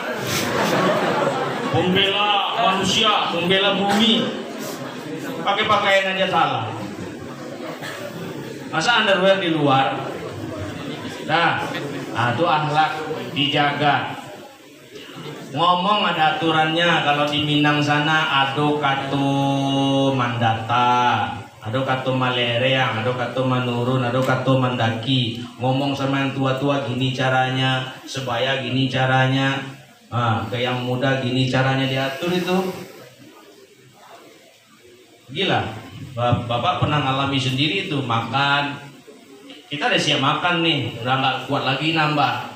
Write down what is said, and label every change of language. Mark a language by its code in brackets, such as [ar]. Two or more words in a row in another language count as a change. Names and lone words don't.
[id] Pembela manusia, pembela bumi. Pakai pakaian aja salah. Masa underwear di luar? Nah, itu akhlak dijaga. Ngomong ada aturannya. [min] Kalau di Minang sana ado kato mandata, ado kato malereang, ado kato manurun, ado kato mandaki. [id] Ngomong sama yang tua-tua gini caranya, sebaya gini caranya, ke yang muda gini caranya diatur itu. Gila. Bapak pernah ngalami sendiri itu makan. Kita udah siap makan nih, udah nggak kuat lagi nambah.